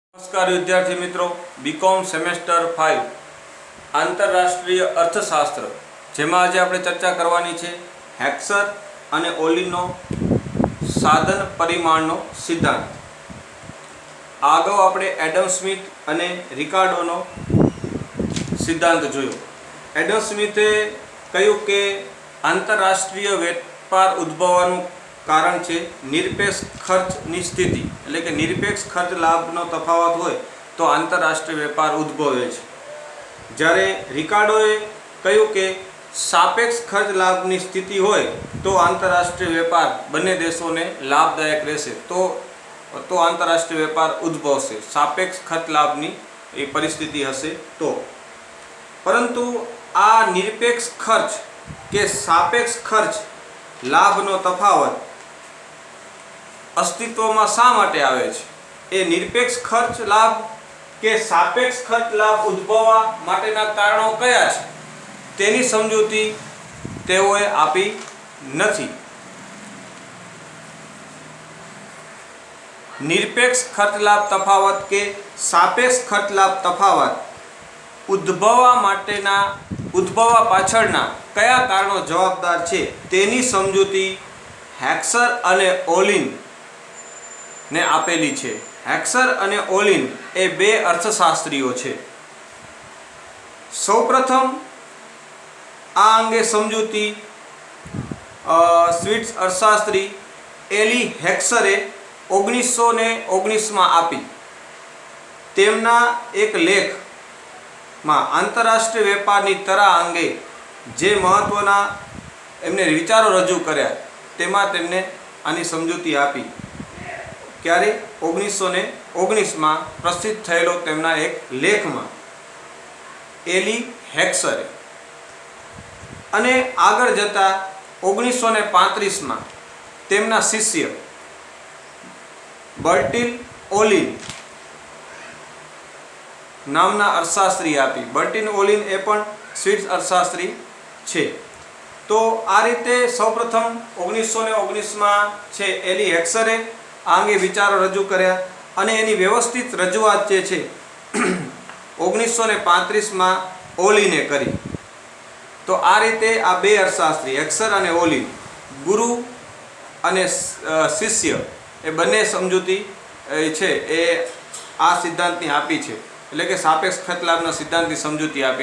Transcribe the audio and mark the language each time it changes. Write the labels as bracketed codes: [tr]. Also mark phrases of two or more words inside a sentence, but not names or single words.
[gu] નમસ્કાર વિદ્યાર્થી મિત્રો, બીકોમ સેમેસ્ટર 5 આંતરરાષ્ટ્રીય અર્થશાસ્ત્ર જેમાં આજ આપણે ચર્ચા કરવાની છે હેક્સર અને ઓલીનો સાધન પરિમાણનો સિદ્ધાંત। આગળ આપણે એડમ સ્મિથ અને રિકાર્ડોનો સિદ્ધાંત જોયો। એડમ સ્મિથે કહ્યું કે આંતરરાષ્ટ્રીય વેપાર ઉદ્ભવવાનું કારણ હૈ નિરપેક્ષ ખર્ચની સ્થિતિ એટલે કે નિરપેક્ષ ખર્ચ લાભનો તફાવત હોય તો આંતરરાષ્ટ્રીય વેપાર ઉદ્ભવે છે। જ્યારે રિકાર્ડોએ કહ્યું કે સાપેક્ષ ખર્ચ લાભની સ્થિતિ હોય તો આંતરરાષ્ટ્રીય વેપાર બંને દેશોને લાભદાયક રહેશે તો આંતરરાષ્ટ્રીય વેપાર ઉદ્ભવશે। સાપેક્ષ ખર્ચ લાભની એ પરિસ્થિતિ હશે તો, પરંતુ આ નિરપેક્ષ ખર્ચ કે સાપેક્ષ ખર્ચ લાભનો તફાવત અસ્તિત્વ માં શા માટે આવે છે? એ નિરપેક્ષ ખર્ચ લાભ કે સાપેક્ષ ખર્ચ લાભ ઉદ્ભવવા માટેના કારણો કયા છે તેની સમજૂતી તેઓએ આપી નથી। નિરપેક્ષ ખર્ચ લાભ તફાવત કે સાપેક્ષ ખર્ચ લાભ તફાવત ઉદ્ભવવા પાછળના કયા કારણો જવાબદાર છે તેની સમજૂતી હેક્સર અને ઓલિન ને આપેલી છે। હેક્સર અને ઓલિન એ બે અર્થશાસ્ત્રીઓ છે। સૌપ્રથમ આ અંગે સમજૂતી સ્વીડિશ અર્થશાસ્ત્રી એલી હેક્સરે 1919 માં આપી। તેમના એક લેખ માં આંતરરાષ્ટ્રીય વેપારની તરા અંગે જે મહત્વના એમને વિચારો રજૂ કર્યા તેમાં તેમને આની સમજૂતી આપી। ક્યારે 1919 માં પ્રસિદ્ધ થયેલો તેમના એક લેખ માં એલી હેક્સરે અને આગળ જતા 1935 માં તેમના શિષ્ય બર્ટિલ ઓલિન નામના અર્થશાસ્ત્રી આપી। બર્ટિલ ઓલિન એ પણ સ્વીડિશ અર્થશાસ્ત્રી છે। તો આ રીતે સૌપ્રથમ 1919 માં છે એલી હેક્સરે આ અંગે વિચારો રજૂ કર્યા અને એની વ્યવસ્થિત રજૂઆત જે છે 1935 માં ઓલિને કરી। તો આ રીતે આ બે અર્થશાસ્ત્રી હેક્સર અને ઓલિન ગુરુ અને શિષ્ય એ બંને સમજૂતી છે એ આ સિદ્ધાંતની આપી છે, એટલે કે સાપેક્ષ ખર્ચ લાભના સિદ્ધાંતની સમજૂતી આપી।